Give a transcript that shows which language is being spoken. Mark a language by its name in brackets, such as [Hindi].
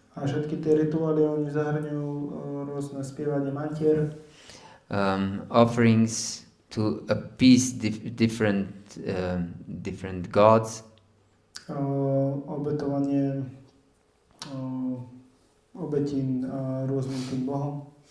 [Slovak] A všetky tie rituály oni zahrňujú rôzne spievanie mantier. [English] Offerings to appease different gods. [Slovak] Obetovanie obetín rôznym tým bohom.